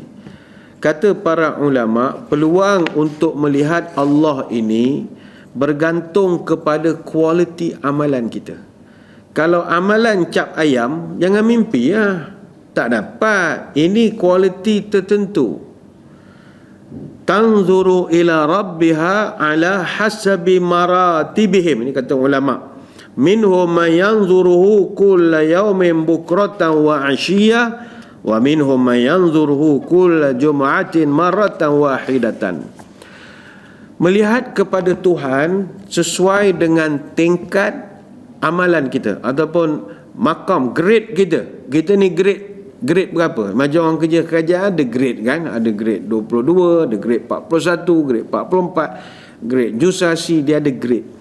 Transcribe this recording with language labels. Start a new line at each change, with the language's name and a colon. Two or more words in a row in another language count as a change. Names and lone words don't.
Malay: Kata para ulama, peluang untuk melihat Allah ini bergantung kepada kualiti amalan kita. Kalau amalan cap ayam, jangan mimpi lah. Tak dapat. Ini kualiti tertentu.
Arabic: تنظر إلى ربها على حسب مراتبهم.
Malay: Ini kata ulama.
Arabic: منهم من ينظره كل يوم بكرة وعشيا ومنهم من ينظره كل جمعة مرة واحدة.
Malay: Melihat kepada Tuhan sesuai dengan tingkat amalan kita ataupun makam grade kita. Kita ni grade berapa? Macam orang kerja kerajaan ada grade kan? Ada grade 22, ada grade 41, grade 44, grade jusasi, dia ada grade.